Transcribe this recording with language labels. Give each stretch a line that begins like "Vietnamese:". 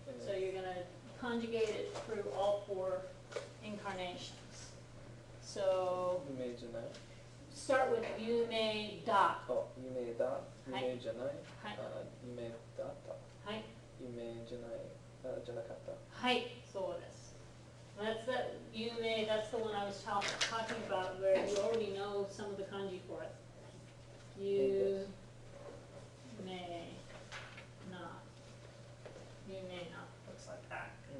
English: So you're gonna conjugate it through all four incarnations. So
Japanese: 有名じゃない。
English: start with 有名だ。
Japanese: あ、有名だ、有名じゃない。はい有名だった。はい。有名じゃない、じゃなかった。はい、そうです。
English: That's the 有名, that's the one I was talking about where you already know some of the kanji for it.
Japanese: 有名な。
English: 有名な looks like that.